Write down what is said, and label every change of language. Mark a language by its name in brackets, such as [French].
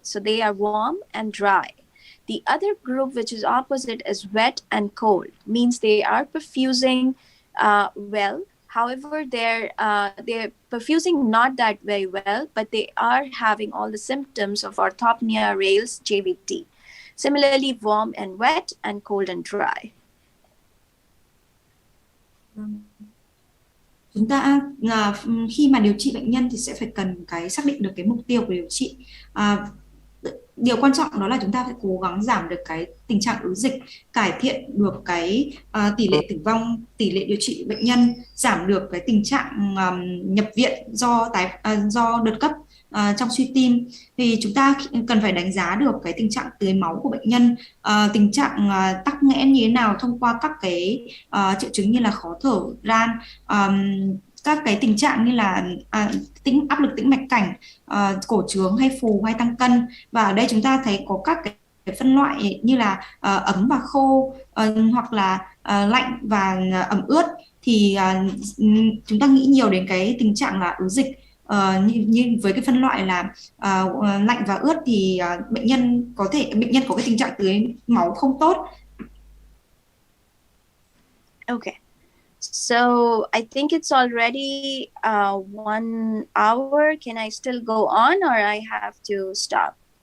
[English] So they are warm and dry. The other group, which is opposite, is wet and cold, means they are perfusing well. However, they're perfusing not that very well, but they are having all the symptoms of orthopnea, rales, JVD. Similarly, warm and wet and cold and dry. [Vietnamese] Chúng ta khi mà điều trị bệnh nhân thì sẽ phải cần xác định được cái mục tiêu của điều trị. Điều quan trọng đó là chúng ta phải cố gắng giảm được cái tình trạng ứ dịch, cải thiện được cái tỷ lệ tử vong, tỷ lệ điều trị bệnh nhân, giảm được cái tình trạng nhập viện do đợt cấp trong suy tim. Thì chúng ta cần phải đánh giá được cái tình trạng tưới máu của bệnh nhân, tình trạng tắc nghẽn như thế nào thông qua các cái triệu chứng như là khó thở, ran, các cái tình trạng như là áp lực tĩnh mạch cảnh, cổ trướng hay phù hay tăng cân. Và ở đây chúng ta thấy có các cái phân loại như là ấm và khô, hoặc là lạnh và ẩm ướt. Thì chúng ta nghĩ nhiều đến cái tình trạng là ứ dịch. Như với cái phân loại là lạnh và ướt thì bệnh nhân có cái tình trạng tưới máu không tốt. [English] Okay. So I think it's already 1 hour. Can I still go on or I have to stop?